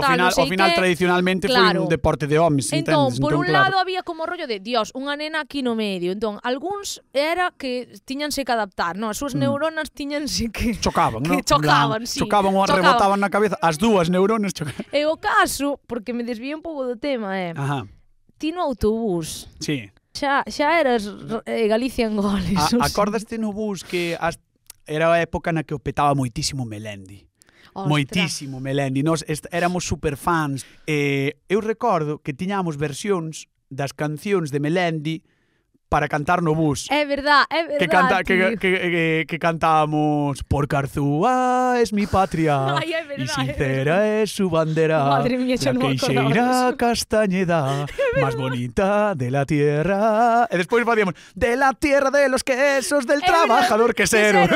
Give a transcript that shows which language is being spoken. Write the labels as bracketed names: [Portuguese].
[Galician] Ao final tradicionalmente foi un deporte de homes, entón, por un lado había como rollo de Dios, unha nena aquí no medio. Entón, algúns era que tiñanse que adaptar, non? As súas neuronas tiñanse que... Chocaban, non? Chocaban, sí. Chocaban ou rebotaban na cabeza, as dúas neuronas chocaban. E o caso, porque me desvío un pouco do tema, ti no autobús. Sí. Xa eras Galicia en goles. Acordaste no bus que era a época na que o petaba moitísimo Melendi. Moitísimo Melendi, nós éramos superfans. Eu recordo que tiñamos versións das cancións de Melendi para cantar no bus. É verdad, que cantábamos [Spanish] Porque Arzúa es mi patria y sincera es su bandera. [Galician] Madre mía, [Spanish] la queixeira castañeda más bonita de la tierra. [Galician] E despois facíamos [Spanish] de la tierra de los quesos del trabajador quesero.